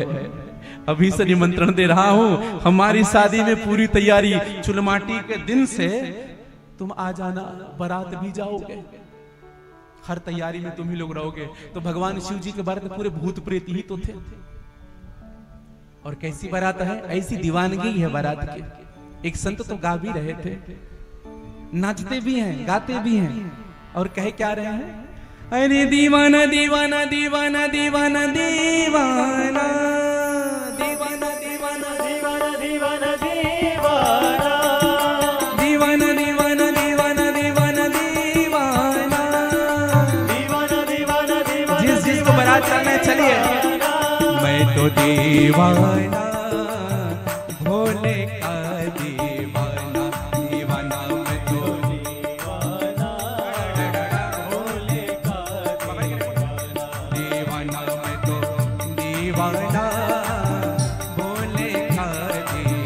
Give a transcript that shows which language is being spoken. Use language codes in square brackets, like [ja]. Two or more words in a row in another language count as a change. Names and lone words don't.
[hi] अभी से निमंत्रण दे रहा हूं, हमारी शादी में पूरी तैयारी, चुलमाटी के दिन से तुम आ जाना, बारात भी जाओगे, हर तैयारी में तुम ही लोग रहोगे। तो भगवान शिव जी के बारात में पूरे भूत प्रेत ही तो थे। और कैसी बारात है? ऐसी दीवानगी है बारात की। एक संत तो गा भी रहे थे, नाचते भी हैं, गाते भी हैं, और कहे क्या रहे हैं? अरे दीवाना दीवाना दीवाना दीवाना दीवाना दीवाना दीवाना दीवाना दीवाना दीवाना, दीवाना दीवाना दीवाना दीवाना दीवाना, दीवाना दीवाना दीवाना, जिस जिसको बारात जाना है चलिए। मैं तो दीवाना भोले का दीवाना, दीवाना मैं तो दीवाना भोले का दीवाना, मैं तो दीवाना भोले का